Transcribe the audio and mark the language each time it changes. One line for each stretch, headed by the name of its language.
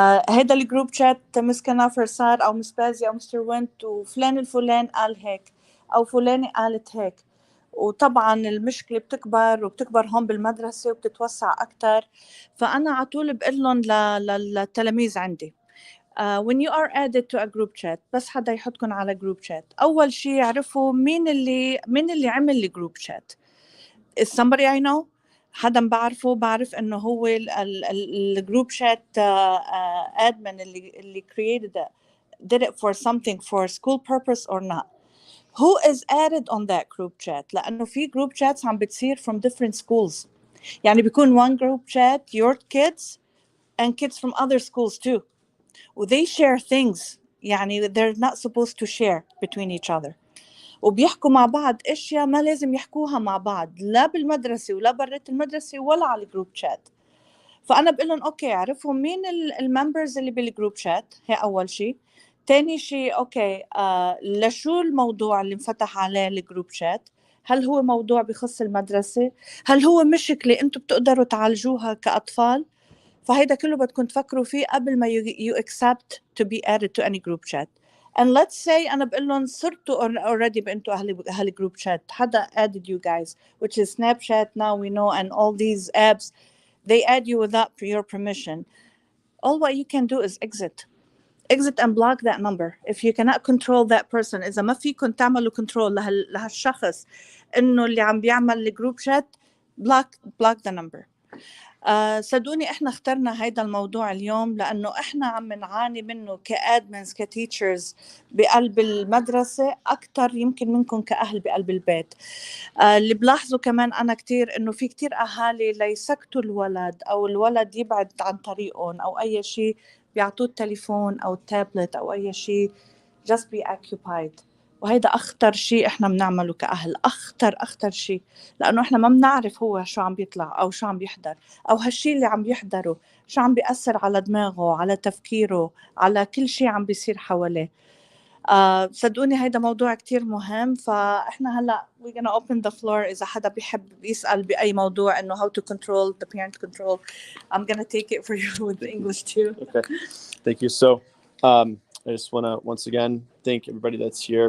Arabic: هيدا الجروب شات مس كنافر صار أو مس بازي أو مستر وينت وفلان الفلان قال هيك أو فلانة قالت هيك، وطبعا المشكلة بتكبر هون بالمدرسة وبتتوسع أكتر. فأنا عطول بقول لهم للتلاميذ عندي
English: when you are added to a group chat،
Arabic: بس حدا يحطكم على group chat أول شيء يعرفوا مين اللي عمل الجروب chat.
English: is somebody I know،
Arabic: حدا بعرف إنه هو الجروب
English: chat admin
Arabic: اللي
English: created it did it for something for school purpose or not. Who is added on that group chat؟
Arabic: لأنه في
English: group chats
Arabic: عم بتصير
English: from different schools.
Arabic: يعني بيكون
English: one group chat your kids and kids from other schools too. They share things
Arabic: يعني
English: they're not supposed to share between each other.
Arabic: وبيحكوا مع بعض أشياء ما لازم يحكوها مع بعض لا بالمدرسة ولا برات المدرسة ولا على الجروب chat. فأنا بقول لهم أوكي عرفوا مين الممبرز اللي بالجروب chat، هي أول شيء. تاني شيء اوكي لشو الموضوع اللي انفتح عليه الجروب شات؟ هل هو موضوع بخص المدرسة؟ هل هو مشكلة انتم بتقدروا تعالجوها كأطفال؟ فهيدا كله بدكم تفكروا فيه قبل ما
English: you accept to be added to any group chat. And let's say
Arabic: أنا بقول لهم صرتوا
English: already
Arabic: بأنتوا أهل
English: group chat،
Arabic: حدا
English: added you guys, which is Snapchat now we know, and all these apps, they add you without your permission. All what you can do is exit and block that number. If you cannot control that person,
Arabic: إذا ما فيكم تعملوا control لهالشخص إنه اللي عم بيعمل الجروب شات،
English: block the number.
Arabic: صدقوني احنا اخترنا هيدا الموضوع اليوم لانه احنا عم نعاني منه كادمنز كتيتشرز بقلب المدرسه اكثر يمكن منكم كاهل بقلب البيت. اللي بلاحظه كمان انا كتير انه في كتير اهالي ليسكتوا الولد او الولد يبعد عن طريقهم او اي شيء بيعطوه التليفون او التابلت او اي شيء
English: just be occupied.
Arabic: وهيدا أخطر شيء إحنا بنعمله كأهل، أخطر شيء، لأنه إحنا ما بنعرف هو شو عم بيطلع أو شو عم بيحضر أو هالشيء اللي عم بيحضره شو عم بيأثر على دماغه، على تفكيره، على كل شيء عم بيصير حواليه. صدقوني هيدا موضوع كتير مهم. فإحنا هلأ
English: we're gonna open the floor
Arabic: إذا حدا بيحب يسأل بأي موضوع إنه
English: how to control the parent control. I'm gonna take it for you with the English too. Okay, thank you. So I just want to once again thank everybody that's here.